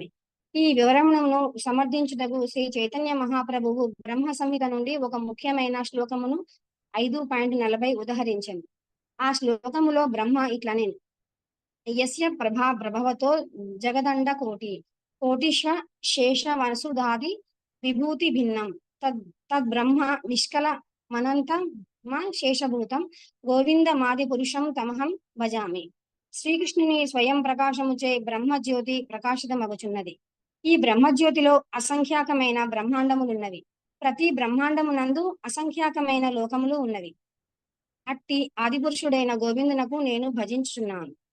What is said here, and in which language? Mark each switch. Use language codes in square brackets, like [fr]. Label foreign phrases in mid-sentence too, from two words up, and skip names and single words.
[te] ఈ వివరణను సమర్థించుటకు శ్రీ చైతన్య మహాప్రభువు బ్రహ్మ సంహిత నుండి ఒక ముఖ్యమైన శ్లోకమును 5.40 ఉదహరించింది. ఆ శ్లోకములో బ్రహ్మ ఇట్లనేను: [sa] యస్య ప్రభవతో జగదండ కోటిశ్వ శేష వసుధాది విభూతి భిన్నం తద్బ్రహ్మ నిష్కల మనంత శేషభూతం గోవిందమాది పురుషం తమహం భజామి. [te] శ్రీకృష్ణుని స్వయం ప్రకాశముచే బ్రహ్మజ్యోతి ప్రకాశితమగుచున్నది. ఈ బ్రహ్మజ్యోతిలో అసంఖ్యాకమైన బ్రహ్మాండములున్నవి. ప్రతి బ్రహ్మాండమునందు అసంఖ్యాకమైన లోకములు ఉన్నవి. అట్టి ఆదిపురుషుడైన గోవిందునకు నేను భజించుచున్నాను.